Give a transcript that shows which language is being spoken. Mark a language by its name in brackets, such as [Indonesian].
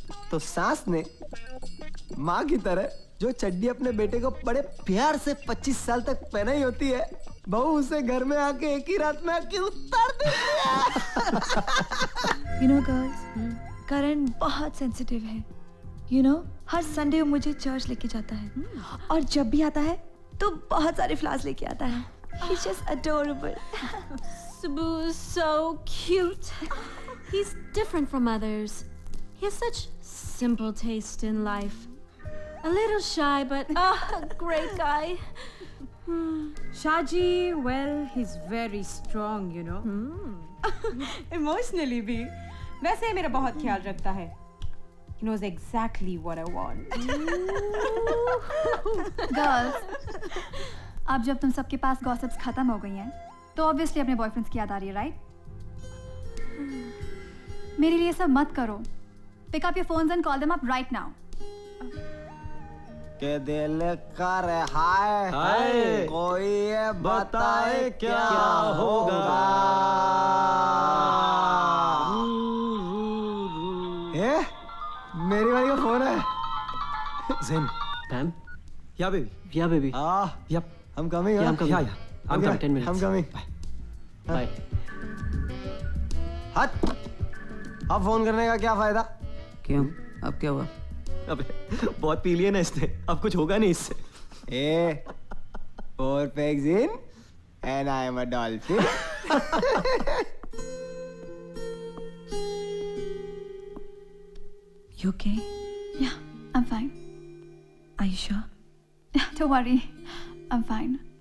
[Hindi] तो सास ने माँ की तरह जो चड्डी अपने बेटे को बड़े प्यार से 25 साल तक पहनाई होती है, बहू उसे घर में आके एक ही रात में आके उतार देती है। [English] You know girls, [Hindi] करण बहुत सेंसिटिव है. [English] You know, [Hindi] हर संडे मुझे चर्च लेके जाता है और जब भी आता है तो बहुत सारे फ्लावर्स लेके आता है. [English] He's just adorable. Sabu is so cute. He's different from others. He has such simple taste in life. A little shy, but a great guy. Shaji, well, he's very strong, you know. [Hindi] Emotionally भी. वैसे मेरा बहुत ख्याल रखता है. [English] He knows exactly what I want. [Hindi] Girls, अब जब तुम सबके पास गॉसिप्स खत्म हो गई हैं, तो ऑब्वियसली अपने बॉयफ्रेंड्स की याद आ रही है, राइट? मेरे लिए सब मत करो. [English] Pick up your phones and call them up right now. [Hindi] के दिल कर हाय कोई ये बताए क्या होगा? ए, मेरी वाली का फोन है. ज़ेन, पैम, [English] या baby, yep, I'm coming. Yeah, I'm coming. Yeah. I'm coming, 10 minutes. I'm coming. Bye. [Hindi] हट. अब फोन करने का क्या फायदा? क्यों? अब क्या हुआ? अबे बहुत पी लिया ना इसने, अब कुछ होगा नहीं इससे. [English] A, 4 pegs in and I am a dolphin. You okay? Yeah, I'm fine. Are you sure? Don't worry, I'm fine.